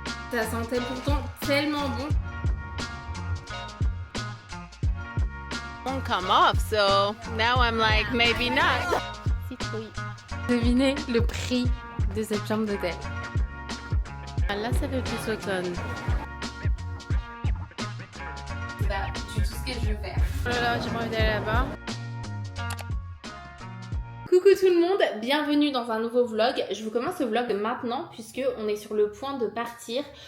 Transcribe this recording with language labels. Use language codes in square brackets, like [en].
[fr] Ça sentait pourtant tellement bon. [en] Won't come off, so now I'm like, maybe not. [fr] Citrouille. Devinez le prix de cette chambre d'hôtel. Ah, là, ça fait plus automne. C'est pas du tout ce que je veux faire. Oh là là, j'ai pas envie d'aller là-bas. Coucou tout le monde, bienvenue dans un nouveau vlog. Je vous commence le vlog maintenant puisque on est sur le point de partir.